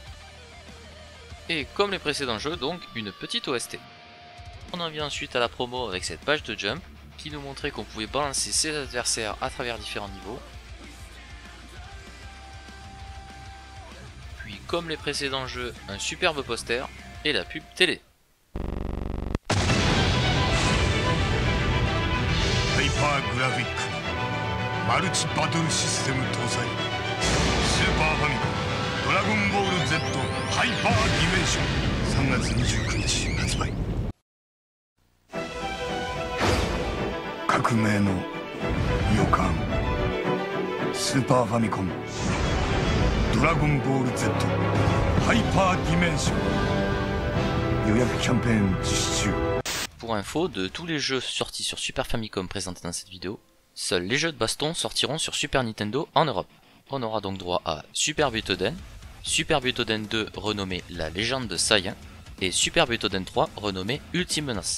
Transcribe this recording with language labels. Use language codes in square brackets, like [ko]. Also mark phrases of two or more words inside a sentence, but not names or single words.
[fr] Et comme les précédents jeux, donc une petite OST. On en vient ensuite à la promo avec cette page de jump qui nous montrait qu'on pouvait balancer ses adversaires à travers différents niveaux. Puis comme les précédents jeux, un superbe poster et la pub télé. [ja] ハイパーグラフィックマルチバトルシステム搭載スーパーファミコンドラゴンボール Z ハイパーディメンション3月29日発売革命の予感スーパーファミコンドラゴンボール Z ハイパーディメンション予約キャンペーン実施中。 [fr] Pour info, de tous les jeux sortis sur Super Famicom présentés dans cette vidéo, seuls les jeux de baston sortiront sur Super Nintendo en Europe. On aura donc droit à Super Butoden, Super Butoden 2 renommé La Légende de Saiyan, et Super Butoden 3 renommé Ultime Menace.